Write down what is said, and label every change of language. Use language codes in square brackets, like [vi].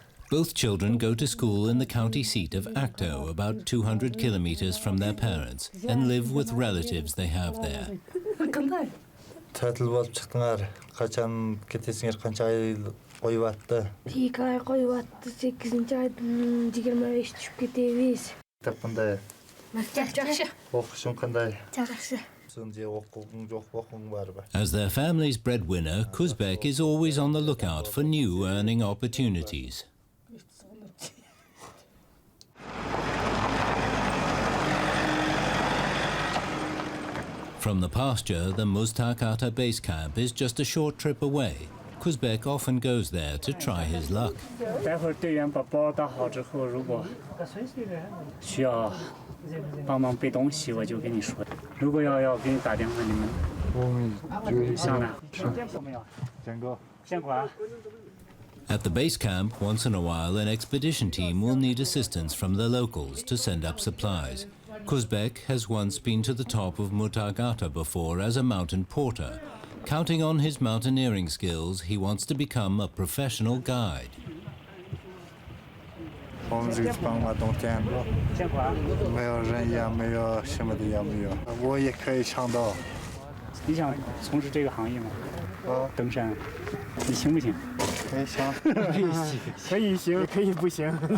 [en] Both children go to school in the county seat of Akto, about 200 kilometers from their parents, and live with relatives they have there. [kk] Татал болып шықтыңар. Қашан кетесіңер, қанша ай қойып атты? 2 ай қойып атты. 8-ші айдың 25 түсіп кетеміз. Кітап қандай? Жақсы. Оқушың қандай? Жақсы. Оқуың жоқ, оқуың бар ба? [en] As their family's breadwinner, Kuzbek is always on the lookout for new earning opportunities. From the pasture, the Muztagh Ata base camp is just a short trip away. Kuzbek often goes there to try his luck. [zh] 待会儿队员把包打好之后，如果需要帮忙背东西，我就跟你说。如果要给你打电话，你们商量。先管。 [en] At the base camp, once in a while, an expedition team will need assistance from the locals to send up supplies. Kuzbek has once been to the top of Muztagh Ata before as a mountain porter. Counting on his mountaineering skills, he wants to become a professional guide. [zh] 我们这个地方嘛，冬天没有人也没有什么的也没有，我也可以尝到。你想从事这个行业吗？登山，你行不行？可以行，可以行，可以不行。